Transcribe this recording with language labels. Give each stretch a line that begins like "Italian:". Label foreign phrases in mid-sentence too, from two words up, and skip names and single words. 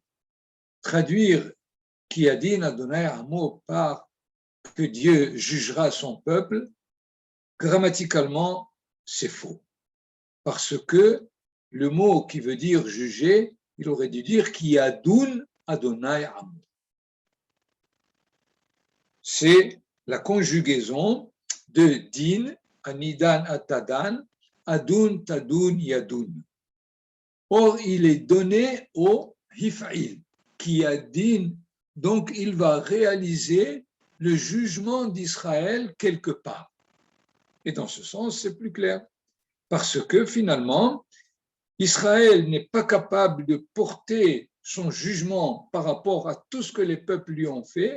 French: Traduire
Hebrew: כי ידין אדוני עמו
French: par que Dieu jugera son peuple, grammaticalement, c'est faux. Parce que le mot qui veut dire juger, il aurait dû dire
Hebrew: כי ידון אדוני עמו.
French: C'est la conjugaison de din,
Hebrew: אני דן אתה דן, אדון תדון ידון.
French: Or, il est donné au hif'il, Kiyadin, donc il va réaliser le jugement d'Israël quelque part. Et dans ce sens, c'est plus clair. Parce que finalement, Israël n'est pas capable de porter son jugement par rapport à tout ce que les peuples lui ont fait.